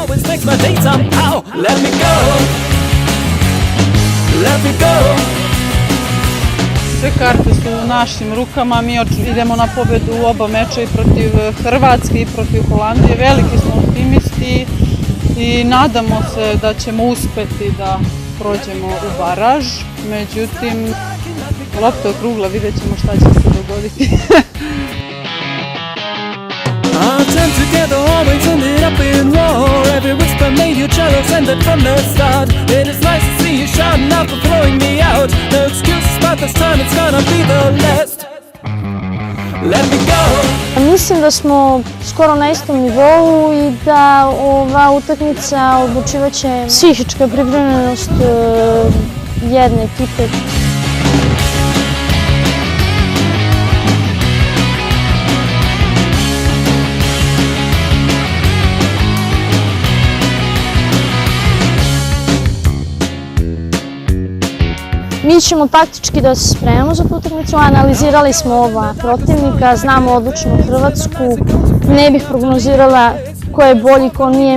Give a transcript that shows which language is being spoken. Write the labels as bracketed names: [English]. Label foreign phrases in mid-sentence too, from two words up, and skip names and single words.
[Serbian] Sve karte su u našim rukama, mi idemo na pobedu u oba meča i protiv Hrvatske i protiv Holandije. Veliki smo optimisti i nadamo se da ćemo uspeti da prođemo u baraž. Međutim, lopta je okrugla, vidjet ćemo šta će se dogoditi. [English] Our time together always ended up in war. Every whisper made you jealous, ended from the start. It is nice to see you shouting out for throwing me out. No excuses, but this time it's gonna be the last. Let me go. [Serbian] Mislim da smo skoro na istom nivou i da ova utakmica odlučivaće psihička pripremljenost jedne ekipe. Mi ćemo taktički da se spremamo za tu utakmicu, analizirali smo oba protivnika, znamo odlično Hrvatsku, ne bih prognozirala ko je bolji, ko nije.